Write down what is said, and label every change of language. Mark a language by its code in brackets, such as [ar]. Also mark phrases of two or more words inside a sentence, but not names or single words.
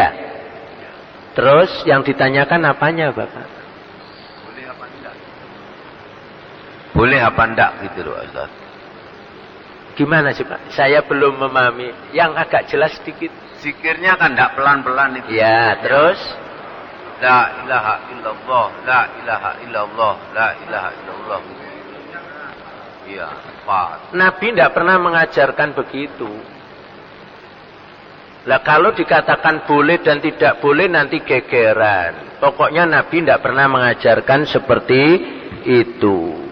[id] Terus yang ditanyakan apanya, Bapak? Boleh apa enggak? Boleh apa enggak gitu loh, Ustaz. Gimana sih, Pak? Saya belum memahami. Yang agak jelas sedikit. Zikirnya kan enggak pelan-pelan itu. Ya, terus [ar] لا إله إلا الله، لا إله إلا الله، لا إله إلا الله. [id] Iya, Pak. Nabi tidak pernah mengajarkan begitu. Lah kalau dikatakan boleh dan tidak boleh nanti gegeran. Pokoknya Nabi tidak pernah mengajarkan seperti itu.